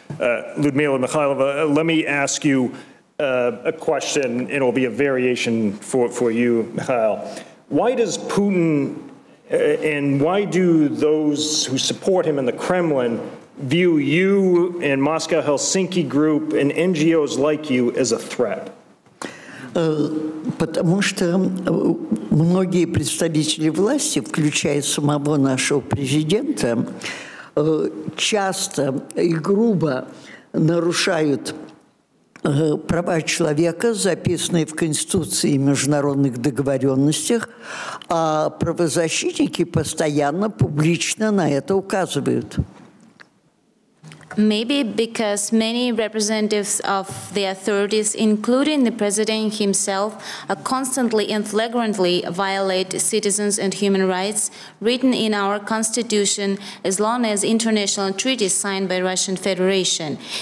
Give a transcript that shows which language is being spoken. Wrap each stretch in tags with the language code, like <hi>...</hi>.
<en>Lyudmila Mikhailova, let me ask you a question, and it'll be a variation for you, Mikhail. Why does Putin and why do those who support him in the Kremlin view you and Moscow-Helsinki Group and NGOs like you as a threat?</en> <ru>Потому что многие представители власти, включая самого нашего президента, часто и грубо нарушают права человека, записанные в Конституции и международных договоренностях, а правозащитники постоянно, публично на это указывают.</ru> <en>Maybe because many representatives of the authorities, including the president himself, constantly and flagrantly violate citizens and human rights written in our constitution as long as international treaties signed by Russian Federation.</en>